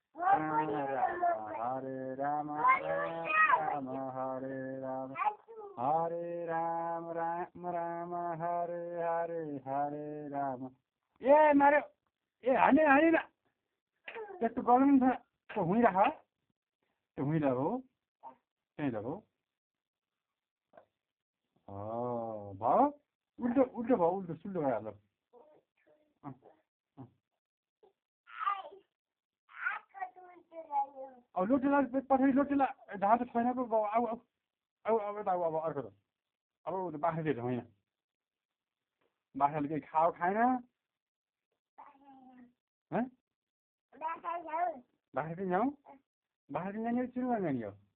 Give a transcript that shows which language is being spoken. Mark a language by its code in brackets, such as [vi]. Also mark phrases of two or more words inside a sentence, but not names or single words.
[sa] हरे राम राम हरे राम हरे राम राम हरे हरे राम [ne] ए मार्यो ए हाने त्यस्तो गर्नु नि त हुइराख त्यो हुइरा हो त्यही त हो भयो उल्टो भयो उल्टो सुल्टो भइहाल्यो अब लोटेला पछाडि लोटेला ढाँटो छैन पो अब यता अब अर्को त अब बाख्रा दिएछ होइन बाख्राले केही खाएन बाख्रा दिन जाउँ बाख्रा दिन जाने सुरु गर्ने हो